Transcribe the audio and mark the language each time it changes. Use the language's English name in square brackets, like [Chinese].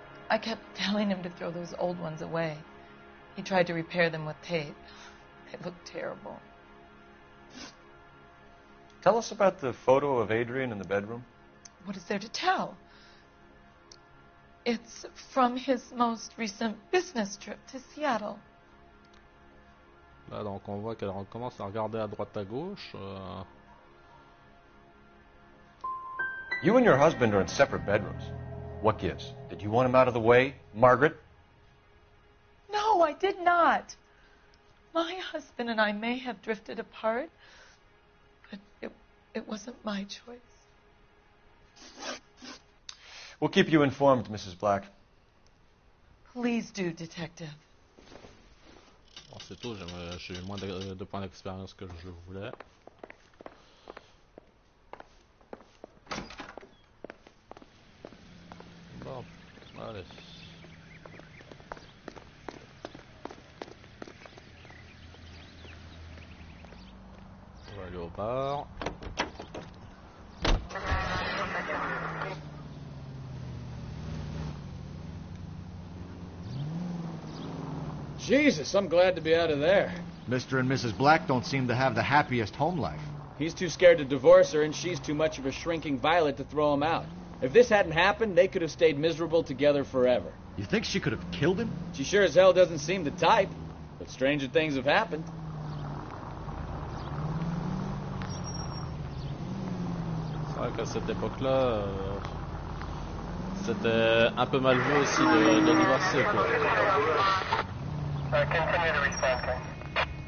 [English] I kept telling him to throw those old ones away. He tried to repair them with tape. They looked terrible. Tell us about the photo of Adrian in the bedroom. What is there to tell? It's from his most recent business trip to Seattle. [French] Là donc on voit qu'elle recommence à regarder à droite à gauche. [English] You and your husband are in separate bedrooms. What gives? Did you want him out of the way, Margaret? No, I did not. My husband and I may have drifted apart, but it wasn't my choice. We'll keep you informed, Mrs. Black. Please do, detective. [French] Bon, c'est tout, j'ai eu moins de points d'expérience que je voulais. Bon, allez. On va aller au bar. [English] Jesus, I'm glad to be out of there. Mr. and Mrs. Black don't seem to have the happiest home life. He's too scared to divorce her, and she's too much of a shrinking violet to throw him out. If this hadn't happened, they could have stayed miserable together forever. You think she could have killed him? She sure as hell doesn't seem the type, but stranger things have happened. [French] C'est vrai qu'à cette époque-là, c'était un peu mal vu aussi de divorcer, quoi. [English] Continue to respond, King.